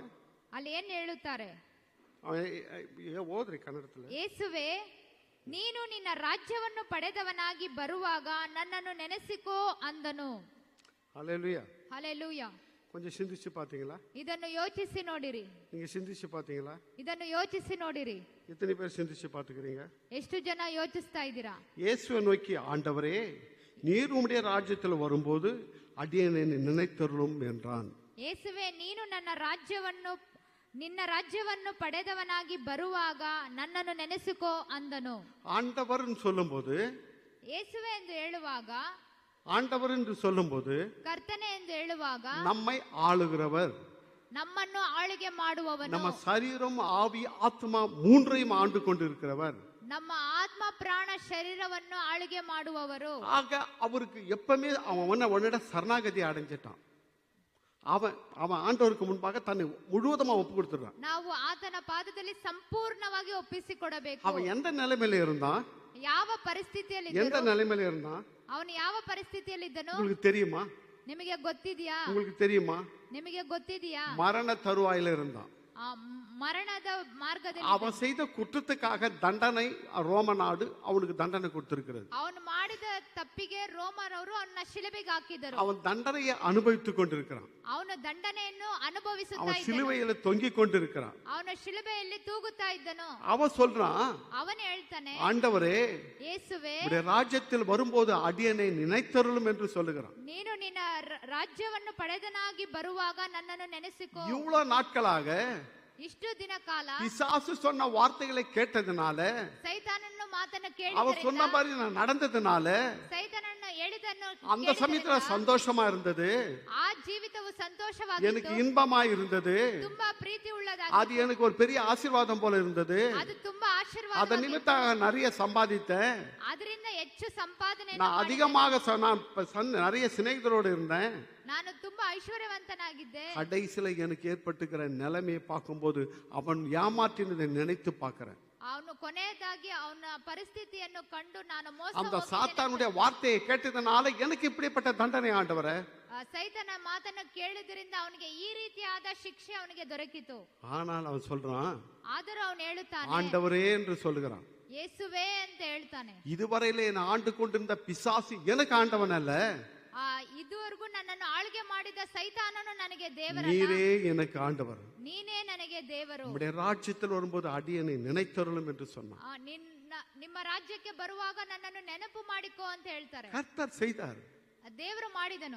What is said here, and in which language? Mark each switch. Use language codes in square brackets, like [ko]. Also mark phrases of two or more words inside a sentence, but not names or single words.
[kn] ಅಲ್ಲಿ ಏನ್ ಹೇಳುತ್ತಾರೆ? [ta] அவன் ஓதுறி கன்னடத்துல. [kn] ಯೇಸುವೆ, ನೀನು ನಿನ್ನ ರಾಜ್ಯವನ್ನು ಪಡೆದವನಾಗಿ ಬರುವಾಗ ನನ್ನನ್ನು ನೆನೆಸಿಕೋ ಅಂದನು. [ta] ஹல்லேலூயா. [kn] ಹಲ್ಲೆಲೂಯಾ. [ta] கொஞ்சம் சிந்திச்சு பாத்தீங்களா? [kn] ಇದನ್ನು ಯೋಚಿಸಿ ನೋಡಿರಿ. [ta] நீங்க சிந்திச்சு பாத்தீங்களா? [kn] ಇದನ್ನು ಯೋಚಿಸಿ ನೋಡಿರಿ. [ta] எத்தனை பேர் சிந்திச்சு பாத்துக்கிறீங்க? [kn] ಎಷ್ಟು ಜನ ಯೋಚಿಸ್ತಾ ಇದ್ದೀರಾ? [ta] இயேசுவை நோக்கி, ஆண்டவரே, நீர் உம்முடைய ராஜ்யத்தில் வரும்போது அடியேனை நினைத்தருளும் என்றான். [kn] ಯೇಸುವೆ, ನೀನು ನಿನ್ನ ರಾಜ್ಯವನ್ನು ಪಡೆದವನಾಗಿ ಬರುವಾಗ ನನ್ನನ್ನು ನೆನೆಸಿಕೋ ಅಂದನು. [ta] ஆண்டவர் சொல்லும்போது, [kn] ಯೇಸುವೆ ಎಂದು ಹೇಳುವಾಗ, [ta] ஆண்டவர் என்று சொல்லும்போது [kn] ಕರ್ತನೆ ಎಂದು ಹೇಳುವಾಗ [ta] நம்மை ஆளுகிறவர், [kn] ನಮ್ಮನ್ನು ಆಳುಗೆ ಮಾಡುವವನು, [ta] நம்ம சரீரம், ஆவி, ஆத்மா மூன்றையும் ஆண்டு கொண்டிருக்கிறவர். [kn] ನಮ್ಮ ಆತ್ಮ ಪ್ರಾಣ ಶರೀರವನ್ನು ಆಳ್ಗೆ ಮಾಡುವವರು. [ta] ஆக அவருக்கு எப்பவுமே அவன் உன்னிட சரணாகதி அடைஞ்சிட்டான். அவன் ஆண்டவருக்கு முன்பாக தன்னை முழுவதுமா ஒப்பு கொடுத்துறான். [kn] ನಾವು ಆತನ ಪಾದದಲ್ಲಿ ಸಂಪೂರ್ಣವಾಗಿ ಒಪ್ಪಿಸಿಕೊಡಬೇಕು. [ta] அவன் எந்த நிலைமையில இருந்தான்? [kn] ಯಾವ ಪರಿಸ್ಥಿತಿಯಲ್ಲಿ [ta] எந்த நிலைமையில இருந்தான்? [kn] ಅವನು ಯಾವ ಪರಿಸ್ಥಿತಿಯಲ್ಲಿ ಇದ್ದನು? [ta] உங்களுக்கு தெரியுமா? [kn] ನಿಮಗೆ ಗೊತ್ತಿದೆಯಾ? [ta] உங்களுக்கு தெரியுமா? [kn] ನಿಮಗೆ ಗೊತ್ತಿದೆಯಾ? [ta] மரண தருவாயில இருந்தான். [kn] மரணದ ಮಾರ್ಗದಲ್ಲಿ [ta] அவன் செய்த குற்றத்துக்காக தண்டனை ரோம நாடு அவனுக்கு தண்டனை கொடுத்திருக்கிறது. [kn] ಅವನು ಮಾಡಿದ ತಪ್ಪಿಗೆ ರೋಮರವರು ಅವನ್ನ ಶಿಲುಬೆಗೆ ಹಾಕಿದರು. [ta] அவன் தண்டனையை அனுபவித்துக் கொண்டிருக்கிறான். [kn] ಅವನು ದಂಡನೆಯನ್ನು ಅನುಭವಿಸುತ್ತಾ [ta] அவன் [kn] ಇದ್ದನು. [ta] சிலுவையில தொங்கிக் கொண்டிருக்கிறான். [kn] ಅವನು ಶಿಲುಬೆಯಲ್ಲಿ ತೂಗುತ್ತಾ ಇದ್ದನು. [ta] அவன் சொல்றான், [kn] ಅವನು ಹೇಳ್ತಾನೆ, [ta] ஆண்டவரே, [kn] ಯೇಸುವೆ, [ta] உம்முடைய ராஜ்யத்தில் வரும்போது அடியனை நினைத்தருளும் என்று சொல்லுகிறான். [kn] ನೀನು ನಿನ್ನ ರಾಜ್ಯವನ್ನು ಪಡೆದನಾಗಿ ಬರುವಾಗ ನನ್ನನ್ನು ನೆನೆಸಿಕೋ. [ta] இவ்வளவு நாட்களாக [kn] ಇಷ್ಟು ದಿನ ಕಾಲ [ta] பிசாசு சொன்ன வார்த்தைகளை கேட்டதுனால, [kn] ಸೈತಾನನ ಮಾತನ್ನು [ta] அவன் சொன்ன [kn] ಕೇಳಿದ್ದರಿಂದ, [ta] மாதிரி நான் நடந்ததுனால [kn] ಸೈತಾನನ ಹೇಳಿದನ್ನು [ta] அந்த சமயத்துல சந்தோஷமா இருந்தது, [kn] ಆ ಜೀವಿತವು ಸಂತೋಷವಾಗಿತ್ತು, [ta] எனக்கு இன்பமா இருந்தது, [kn] ತುಂಬಾ ಪ್ರೀತಿ [ta] அது [kn] ಉಳ್ಳದಾಗಿತ್ತು, [ta] எனக்கு ஒரு பெரிய ஆசீர்வாதம் போல இருந்தது. [kn] ಅದು ತುಂಬಾ ಆಶೀರ್ವಾದ. [ta] அதன் நிமித்தாக நிறைய சம்பாதித்தேன். [kn] ಅದರಿಂದ ಹೆಚ್ಚು ಸಂಪಾದನೆ [ta] நான் அதிகமாக நிறைய சிநேகிதரோடு இருந்தேன். [kn] ನಾನು ತುಂಬಾ ಐಶ್ವರ್ಯವಂತನಾಗಿದ್ದೆ. [ta] கடைசியில எனக்கு ஏற்பட்டுக்கிற நிலைமையை பார்க்கும்போது அவன் ஏமாற்றினதை நினைத்து பார்க்கிறேன். [kn] ಅವನು ಕೊನೆಯದಾಗಿ ಅವನ ಪರಿಸ್ಥಿತಿಯನ್ನು ಕಂಡು ನಾನು ಮೋಸ [ta] அந்த [kn] ಹೋಗಿದ್ದೇನೆ. [ta] சாத்தானுடைய வார்த்தையை கேட்டதுனால எனக்கு இப்படிப்பட்ட தண்டனை ஆண்டவரே. [kn] ಸೈತನ ಮಾತನ್ನು ಕೇಳಿದ್ರಿಂದ ಅವನಿಗೆ ಈ ರೀತಿಯಾದ ಶಿಕ್ಷೆ ಅವನಿಗೆ ದೊರಕಿತು. [ta] ஆனால் அவன் சொல்றான், [kn] ಆದರೂ ಅವನು ಹೇಳುತ್ತಾನೆ, [ta] ஆண்டவரே என்று சொல்லுகிறான். [kn] ಯೇಸುವೆ ಅಂತ ಹೇಳ್ತಾನೆ. [ta] இதுவரையில என்னை ஆண்டு கொண்டிருந்த பிசாசு எனக்கு ஆண்டவன் அல்ல, [kn] ಇದುವರೆಗೂ ನನ್ನನ್ನು ಆಳ್ಗೆ ಮಾಡಿದ ಸೈತಾನನು ನನಗೆ ದೇವರಲ್ಲ, [ta] நீரே எனக்கு ஆண்டவர். [kn] ನೀನೇ ನನಗೆ ದೇವರು. [ta] உம்முடைய ராஜ்யத்தில் வரும்போது அடியனை நினைத்தருளும் என்று சொன்னான். [kn] ನಿಮ್ಮ ರಾಜ್ಯಕ್ಕೆ ಬರುವಾಗ ನನ್ನನ್ನು ನೆನಪು ಮಾಡಿಕೋ ಅಂತ ಹೇಳ್ತಾರೆ. [ta] கர்த்தர் செய்தார், [kn] ದೇವರು ಮಾಡಿದನು,